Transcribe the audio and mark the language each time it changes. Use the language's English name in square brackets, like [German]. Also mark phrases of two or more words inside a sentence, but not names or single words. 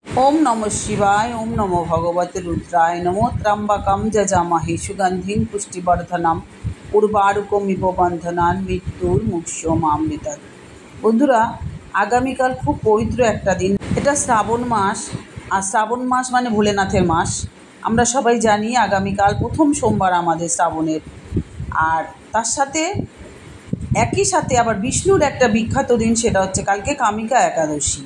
[Sanskrit] ओम नमः शिवाय। ओम नमो भगवते रुद्राय नमो त्र्यंबकं जजामहे सुगंधिं पुष्टिवर्धनम उर्वारुकमिव बंधनान् मृत्युर्मुक्षमामृतत्। [Bangla] বন্ধুরা, আগামীকাল খুব পবিত্র একটা দিন। এটা শ্রাবণ মাস, আর শ্রাবণ মাস মানে ভোলেনাথের মাস। আমরা সবাই জানি আগামীকাল প্রথম সোমবার আমাদের শ্রাবণের। আর তার সাথে একই সাথে আবার বিষ্ণুর একটা বিখ্যাত দিন, সেটা হচ্ছে কালকে কামিকা একাদশী।